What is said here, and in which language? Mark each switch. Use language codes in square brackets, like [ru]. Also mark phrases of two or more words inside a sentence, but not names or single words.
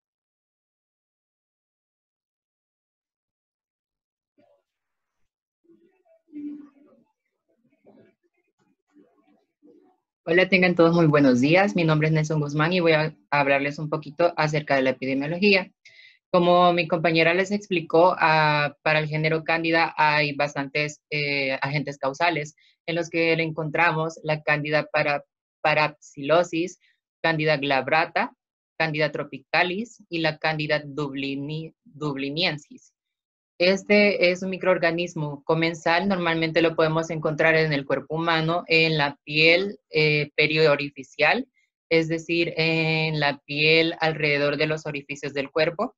[es] Hola, tengan todos muy buenos días. Mi nombre es Nelson Guzmán y voy a hablarles un poquito acerca de la epidemiología. Como mi compañera les explicó, para el género Cándida hay bastantes agentes causales en los que le encontramos la Cándida parapsilosis, Cándida glabrata, Cándida tropicalis y la Cándida dubliniensis. Este es un microorganismo comensal, normalmente lo podemos encontrar en el cuerpo humano, en la piel periorificial, es decir, en la piel alrededor de los orificios del cuerpo.